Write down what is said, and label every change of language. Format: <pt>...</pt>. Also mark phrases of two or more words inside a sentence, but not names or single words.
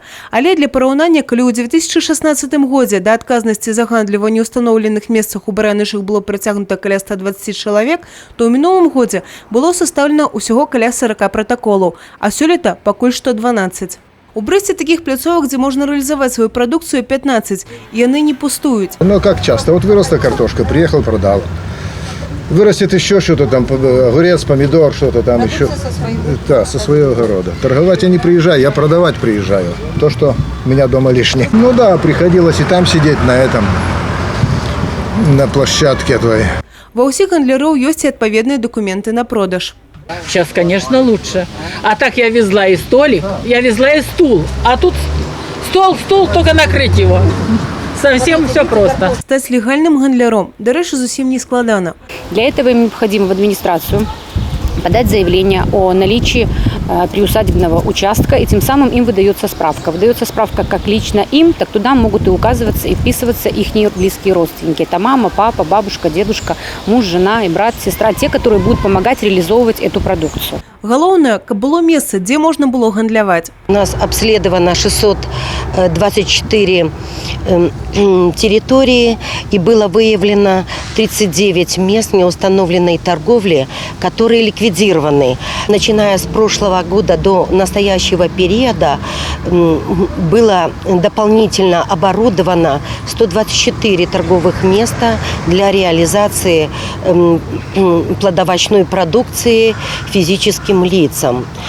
<be>Але для параўнання, калі ў 2016 годзе да адказнасці за гандлю ва неўстаноўленых месцах у баранышах было прыцягнута каля 120 чалавек, то ў мінулым годзе было састаўлена ўсяго каля 40 пратаколаў, а сёлета пакуль што 12. У Брэсце таких пляцовак,</be> <ru>где можно реализовать свою продукцию, 15, и они не пустуют. Ну как часто? Вот выросла картошка, приехал, продал. Вырастет еще что-то там, огурец, помидор, что-то там еще. Да, со своего огорода. Торговать я не приезжаю, я продавать приезжаю. То, что у меня дома лишнее. Ну да, приходилось и там сидеть на этом, на площадке твоей.</ru> <be>Ва ўсіх гандляроў ёсць і адпаведныя документы на продаж.</be> <ru>Сейчас, конечно, лучше. А так я везла и столик, я везла и стул. А тут стол, только накрыть его. Совсем все просто.</ru> <be>Стать легальным гандляром, дарэчы, зусім не складана.</be> <ru>Для этого им необходимо в администрацию подать заявление о наличии приусадебного участка, и тем самым им выдается справка. Выдается справка как лично им, так туда могут и указываться, и вписываться их близкие родственники. Это мама, папа, бабушка, дедушка, муж, жена и брат, сестра, те, которые будут помогать реализовывать эту продукцию.</ru> <be>Галоўнае, каб было месца, дзе можна было гандляваць.</be> <ru>У нас обследовано 624 территории и было выявлено 39 мест неустановленной торговли, которые ликвидированы. Начиная с прошлого года до настоящего периода было дополнительно оборудовано 124 торговых места для реализации плодовочной продукции физическим лицам.</ru>